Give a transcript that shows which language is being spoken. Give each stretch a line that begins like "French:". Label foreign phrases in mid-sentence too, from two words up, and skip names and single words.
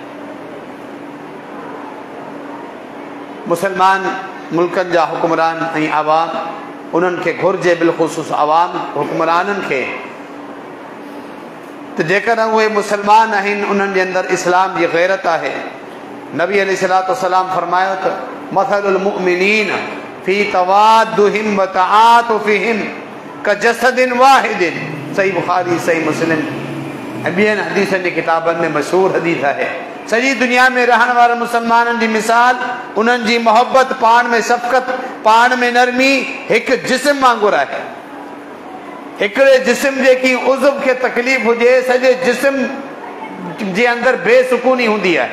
Sindhi: मुस्लमान मुल्कनि जा हुक्मरान ऐं आवाम, उन्हनि खे घुरिजे, बिलख़ुसूस आवाम हुक्मराननि खे, त जेकॾहिं उहे मुस्लमान आहिनि, उन्हनि जे अंदरि इस्लाम जी गैरत आहे। नबी अलैहिस्सलाम फरमायो त
Arabic: مثل المؤمنين في توادهم وتعاطفهم كجسد واحد,
Sindhi: सही बुखारी, सही मुस्लिम ऐं ॿियनि हदीसनि जी किताबनि में मशहूरु हदीस आहे। सॼी दुनिया में रहण वारे मुस्लमाननि जी मिसाल, उन्हनि जी मोहबत, पाण में शफ़क़त, पाण में नरमी हिकु जिस्म वांगुरु आहे। हिकिड़े जिस्म जे की उज़व खे तकलीफ़ हुजे, सॼे जिस्म जे अंदरि बेसुकूनी हूंदी आहे।